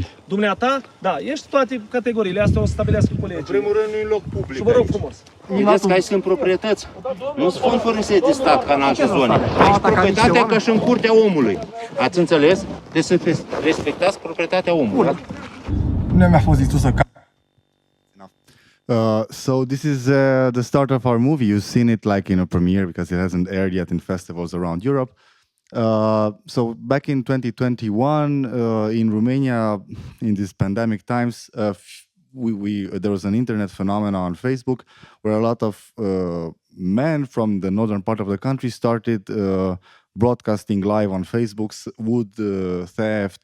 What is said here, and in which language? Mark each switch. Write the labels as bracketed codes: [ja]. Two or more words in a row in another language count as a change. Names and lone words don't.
[ro] Dumneata, da, ești toate categoriile astea, o să stabilească colegii. În primul rând, nu-i loc public. Și vă rog frumos. Vedeți că aici sunt proprietăți? Nu sunt furnizate de stat ca în alte zone. Aici proprietatea ca și în curtea omului. Ați înțeles? Deci să respectați proprietatea omului. Nu mi-a fost zis să [en] So this is the start of our movie. You've seen it like in a premiere because it hasn't aired yet in festivals around Europe. So back in 2021, in Romania, in these pandemic times, there was an internet phenomenon on Facebook where a lot of men from the northern part of the country started broadcasting live on Facebook wood theft.